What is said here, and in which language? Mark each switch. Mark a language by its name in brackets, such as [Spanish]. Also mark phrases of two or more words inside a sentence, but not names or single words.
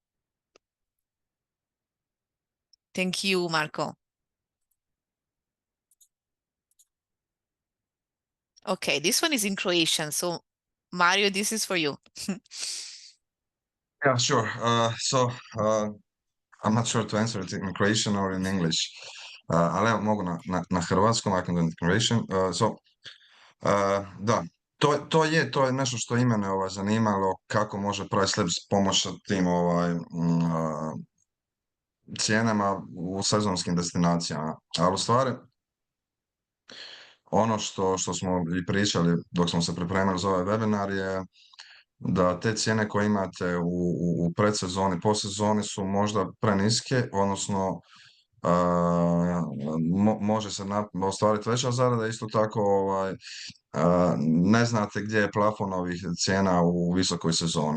[English] Thank you, Marco. Okay, this one is in Croatian. So, Mario, this is for you. Yeah, sure. I'm not sure to answer it in Croatian or in English. [Croatian] Ali evo mogu na hrvatskom, [English] I can do it in Croatian. [Croatian] Da, to je nešto što i mene zanimalo, kako može PriceLabs pomoći tim cijenama u sezonskim destinacijama. Ali u stvari, ono što smo i pričali dok smo se pripremali za ovaj webinar je da te cijene koje imate u predsezoni, posezoni su možda preniske, odnosno može se ostvariti veća zarada, isto tako ne znate gdje je plafon ovih cijena u visokoj sezoni.